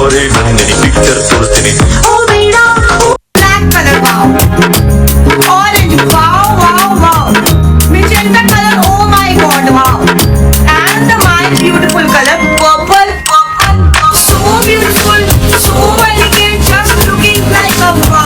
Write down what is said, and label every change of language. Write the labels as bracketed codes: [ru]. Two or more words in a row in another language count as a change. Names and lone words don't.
[en] बंदरी पिक्चर तोर्ತೀನಿ Black color, wow. Orange, wow, wow, wow. Magenta color, oh my god, wow. And my beautiful color, purple, purple. So beautiful, so elegant, just looking like a wow.